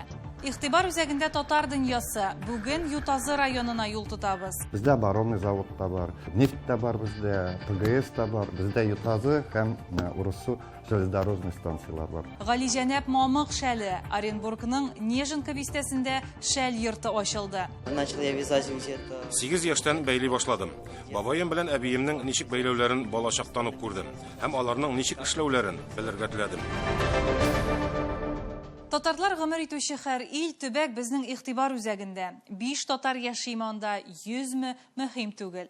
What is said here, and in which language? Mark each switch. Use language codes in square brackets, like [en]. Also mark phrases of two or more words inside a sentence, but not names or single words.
[tt] Игътибар үзәгендә татар дөньясы. Бүген Ютазы районына юл тотабыз. Бездә [ru] баронный завод [tt] та бар, нефть та бар бездә, ПГС та бар, бездә Ютазы һәм Урысу железнодорожный станциялар бар. Галиҗәнәп Мамык шәле, Оренбургның Нежинка бистәсендә шәл йорты ачылды. [ru] Начал я вязать где-то. [tt] 8 яшьтән бәйли башладым. Бабаем белән әбиемнең ничек бәйләүләрен балачактан ук күрдем. Һәм аларның ничек эшләүләрен белергә теләдем. Татарлар гомер итүче һәр ил төбәк безнең игътибар үзәгендә. 5 татар яши монда 100 мөһим түгел.